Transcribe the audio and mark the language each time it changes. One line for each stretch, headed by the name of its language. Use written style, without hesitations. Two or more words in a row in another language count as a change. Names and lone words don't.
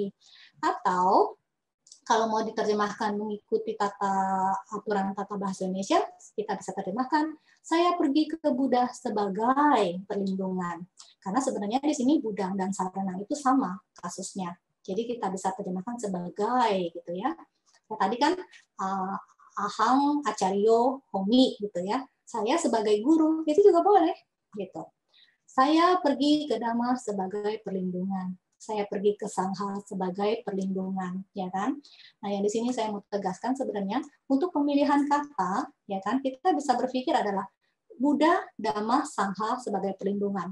Indonesian: Atau kalau mau diterjemahkan mengikuti aturan tata bahasa Indonesia, kita bisa terjemahkan saya pergi ke Buddha sebagai perlindungan. Karena sebenarnya di sini Buddha dan Sarana itu sama kasusnya. Jadi kita bisa terjemahkan sebagai gitu ya. Tadi kan
Pali: ahang acaryo homi
Indonesian: gitu ya. Saya sebagai guru itu juga boleh gitu. Saya pergi ke Dhamma sebagai perlindungan. Saya pergi ke Sangha sebagai perlindungan, ya kan? Nah, yang di sini saya mau tegaskan sebenarnya untuk pemilihan kata, ya kan? Kita bisa berpikir adalah Buddha, Dhamma, Sangha sebagai perlindungan.